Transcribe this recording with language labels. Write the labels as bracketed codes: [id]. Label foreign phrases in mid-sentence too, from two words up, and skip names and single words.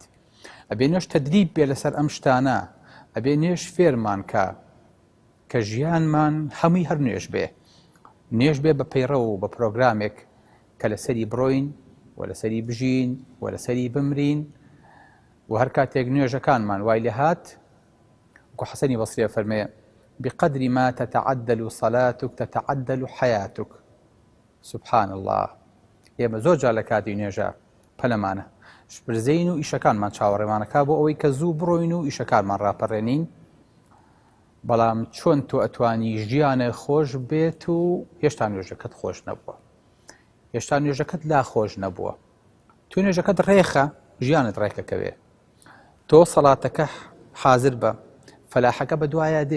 [ckb] ئەبێ نوێژ تەدریب بێ لەسەر ئەم شتانە، ئەبێ نوێژ فێرمان کە ژیانمان هەمووی هەر نوێژ بێ، نوێژ بێ بە پەیڕە و بە پرۆگرامێک کە لەسەری بڕۆین و لەسەری بژین و لەسەری بمرین و هەر کاتێک نوێژەکانمان وای لێ هات وەکو حەسەنی بەسری فەرمێ [ar] بقدر ما تتعدل صلاتك تتعدل حياتك. سبحان الله. [ckb] ئێمە زۆر جار لە کاتی نوێژە پەلەمانە شپرزەین و ئیشەکانمان چاوەڕێمانەکا بۆ ئەوەی کە زوو بڕۆین و ئیشەکانمان ڕاپەڕێنین، بەڵام چۆن تۆ ئەتوانی ژیانە خۆش بێت و هێشتا نوێژەکەت خۆش نەبووە، هێشتا نوێژەکەت لا خۆش نەبووە، تو نوێژەکەت ڕێخە ژیانت ڕێکەکەوێ، تۆ سەڵاتەکە حازر بە فەلاحەکە بە دوایە دێ.